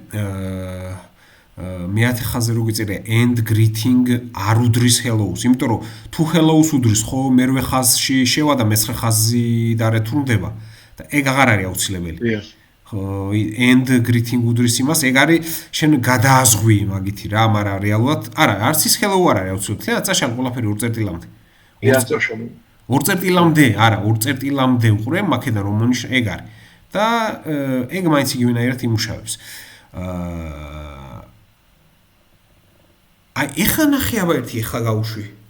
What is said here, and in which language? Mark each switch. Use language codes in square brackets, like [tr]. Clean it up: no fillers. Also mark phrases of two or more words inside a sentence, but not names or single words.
[ka] მეათე ხაზზე რო გიწერია [en] end greeting [ka] არ უდრის hello-ს, იმიტომ რომ თუ hello-ს უდრის, ხო, მერვე ხაზში შევა და მეცხრე ხაზი და რეთუნდება და ეგ აღარ არის აუცილებელი. ხო, [en] end greeting [ka] უდრის იმას, ეგ არის შენ გადააზღვი მაგითი რა, მაგრამ რეალურად არა, არც ის hello არ არის აუცილებელი. და წაშალ ყველაფერი ორ წერტილამდე. ორ წერტილამდე, არა, ორ წერტილამდე უყურე, მაქედან რომ მონიშნა ეგ არის. და ეგ მაინც იგივენაირად იმუშავებს. აი, ეხლა ნახე აბა ერთი ეხლა გავუშვი.